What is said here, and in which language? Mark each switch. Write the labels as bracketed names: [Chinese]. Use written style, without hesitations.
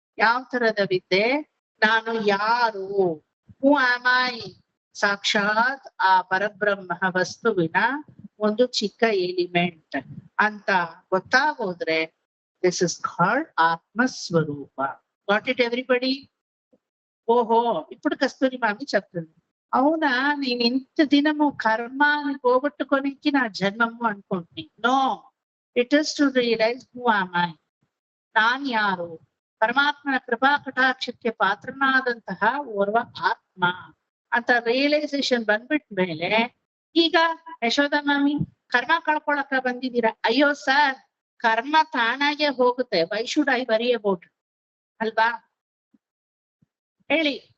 [Kannada] ಯಾವ ತರದ ವಿದ್ಯೆ? ನಾನು ಯಾರು, [English] Who am I? [Kannada] ಸಾಕ್ಷಾತ್ ಆ ಪರಬ್ರಹ್ಮ ವಸ್ತುವಿನ ಒಂದು ಚಿಕ್ಕ ಎಲಿಮೆಂಟ್ ಅಂತ ಗೊತ್ತಾಗೋದ್ರೆ [English] this is called [Kannada] ఆత్మస్వరూప. [English] Got it everybody? [Telugu] ఓహో, ఇప్పుడు కస్తూరి మామి చెప్తుంది. అవునా, నేను ఇంత దినము కర్మాన్ని పోగొట్టుకోనికి నా జన్మము అనుకుంటుని. [English] No, it is to realise who am I. [Kannada] ನಾನ್ ಯಾರು? ಪರಮಾತ್ಮನ ಕೃಪಾ ಕಟಾಕ್ಷಕ್ಕೆ ಪಾತ್ರನಾದಂತಹ ಓರ್ವ ಆತ್ಮ ಅಂತ ರಿಯಲೈಸೇಷನ್ ಬಂದ್ಬಿಟ್ಮೇಲೆ ಈಗ ಯಶೋದಾ ಮಾಮಿ ಕರ್ಮ ಕಳ್ಕೊಳಕ ಬಂದಿದ್ದೀರಾ. ಅಯ್ಯೋ ಸರ್, ಕರ್ಮ ತಾನಾಗೆ ಹೋಗುತ್ತೆ. [English] why should I worry about [Kannada] ಅಲ್ವಾ? ಹೇಳಿ.